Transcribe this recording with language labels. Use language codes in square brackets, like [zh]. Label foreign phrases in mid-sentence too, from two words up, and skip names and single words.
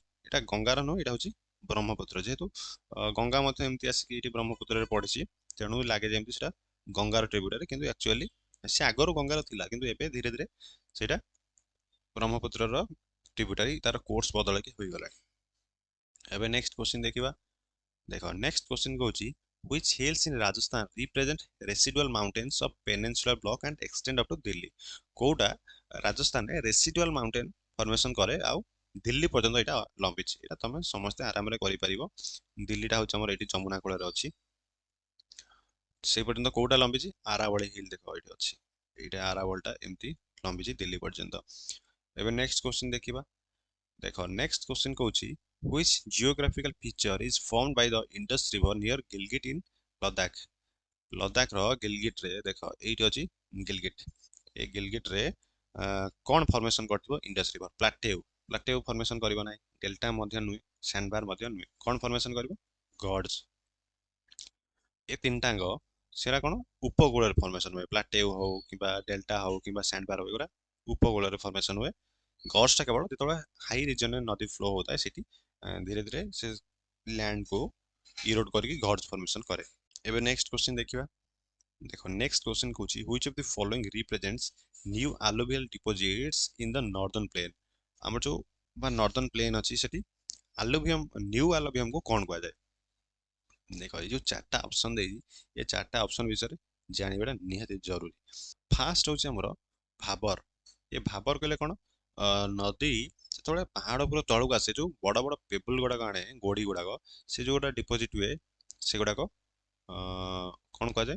[or] ଏଇଟା ଗଙ୍ଗାର ନୁହଁ, ଏଇଟା ହେଉଛି ବ୍ରହ୍ମପୁତ୍ର। ଯେହେତୁ ଗଙ୍ଗା ମଧ୍ୟ ଏମିତି ଆସିକି ଏଇଠି ବ୍ରହ୍ମପୁତ୍ରରେ ପଡ଼ିଛି, ତେଣୁ ଲାଗେ ଯେମିତି ସେଟା ଗଙ୍ଗାର ଟ୍ରିବ୍ୟୁଟାରୀ, କିନ୍ତୁ ଆକ୍ଚୁଆଲି ସେ ଆଗରୁ ଗଙ୍ଗାର ଥିଲା, କିନ୍ତୁ ଏବେ ଧୀରେ ଧୀରେ ସେଇଟା ବ୍ରହ୍ମପୁତ୍ରର ଟ୍ରିବ୍ୟୁଟାରୀ ତାର କୋର୍ସ ବଦଳେଇକି ହୋଇଗଲାଣି। ଏବେ [en] next question [or] ଦେଖିବା। ଦେଖ [en] next question [or] କହୁଛି, [en] which hills in Rajasthan represent residual mountains of peninsular block and extend up to Delhi? [or] କୋଉଟା ରାଜସ୍ଥାନରେ [en] residual mountain formation [or] କରେ ଆଉ ଦିଲ୍ଲୀ ପର୍ଯ୍ୟନ୍ତ ଏଇଟା ଲମ୍ବିଛି? ଏଇଟା ତମେ ସମସ୍ତେ ଆରାମରେ କରିପାରିବ। ଦିଲ୍ଲୀଟା ହଉଛି ଆମର ଏଇଠି ଯମୁନା କୂଳରେ ଅଛି, ସେଇ ପର୍ଯ୍ୟନ୍ତ କୋଉଟା ଲମ୍ବିଛି? ଆରାବଳୀ ହିଲ୍ ଦେଖ ଏଇଠି ଅଛି, ଏଇଟା ଆରାବଳୀଟା ଏମିତି ଲମ୍ବିଛି ଦିଲ୍ଲୀ ପର୍ଯ୍ୟନ୍ତ। ଏବେ [en] next question [or] ଦେଖିବା। ଦେଖ [en] next question [or] କହୁଛି, [en] which geographical feature is formed by the Indus River near Gilgit in Ladakh? [or] ଲଦାଖର ଗିଲଗିଟରେ ଦେଖ ଏଇଠି ଅଛି ଗିଲଗିଟ। ଏ ଗିଲଗିଟରେ କ'ଣ ଫର୍ମେସନ କରିଥିବ? ଇଣ୍ଡସ୍ ରିଭର। [en] plateau formation [or] କରିବ ନାହିଁ, ଡେଲ୍ଟା ମଧ୍ୟ ନୁହେଁ, ସ୍ୟାଣ୍ଡବାର ମଧ୍ୟ ନୁହେଁ। କ'ଣ ଫର୍ମେସନ କରିବ? ଗର୍ଡଜ। ଏ ତିନିଟାଙ୍କ ସେଟା କ'ଣ ଉପକୂଳରେ ଫର୍ମେସନ ହୁଏ। ପ୍ଲାଟେଉ ହଉ କିମ୍ବା ଡେଲ୍ଟା ହଉ କିମ୍ବା ସ୍ୟାଣ୍ଡବାର ହଉ, ଏଗୁଡ଼ା ଉପକୂଳରେ ଫର୍ମେସନ ହୁଏ। ଗର୍ଡଜଟା କେବଳ ଯେତେବେଳେ [en] high region [or] ନଦୀ ଫ୍ଲୋ ହଉଥାଏ ସେଠି ଧୀରେ ଧୀରେ ସେ [en] land erode [or] କରିକି [en] gorge formation [or] କରେ। ଏବେ [en] next question [or] ଦେଖିବା। ଦେଖ [en] next question [or] କହୁଛି, [en] which of the following represents new alluvial deposits in the northern plain? [or] ଆମର ଯୋଉ ବା [en] northern plain [or] ଅଛି ସେଠି [en] new alluvium [or] କ'ଣ କୁହାଯାଏ? ଦେଖ ଏଇ ଯୋଉ ଚାରିଟା ଅପସନ ଦେଇଛି, ଏ ଚାରିଟା ଅପସନ ବିଷୟରେ ଜାଣିବାଟା ନିହାତି ଜରୁରୀ। ଫାଷ୍ଟ ହଉଛି ଆମର ଭାବର। ଏ ଭାବର କହିଲେ କ'ଣ? ନଦୀ ଯେତେବେଳେ ପାହାଡ଼ ଉପର ତଳକୁ ଆସେ, ଯୋଉ ବଡ଼ ବଡ଼ ପେବୁଲ ଗୁଡ଼ାକ ଆଣେ, ଗୋଡ଼ି ଗୁଡ଼ାକ, ସେ ଯୋଉଟା ଡିପୋଜିଟ୍ ହୁଏ ସେଗୁଡ଼ାକ କ'ଣ କୁହାଯାଏ?